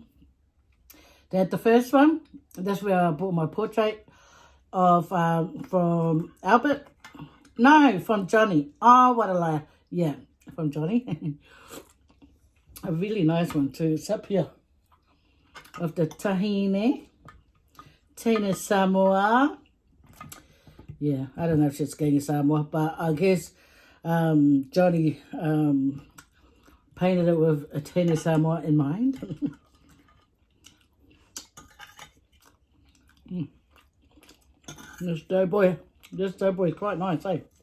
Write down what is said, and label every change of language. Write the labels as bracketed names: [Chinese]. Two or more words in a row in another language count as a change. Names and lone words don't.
[English] They had the first one. That's where I bought my portrait of from Albert. No, from Johnny. Oh, what a liar. Yeah, from Johnny. A really nice one too. It's up here. Of the tahine. [Samoan] Tina Samoa. [English] Yeah, I don't know if it's getting Samoa, but I guess Johnny painted it with a [Samoan] Tina Samoa [English] in mind. This doughboy is quite nice, eh?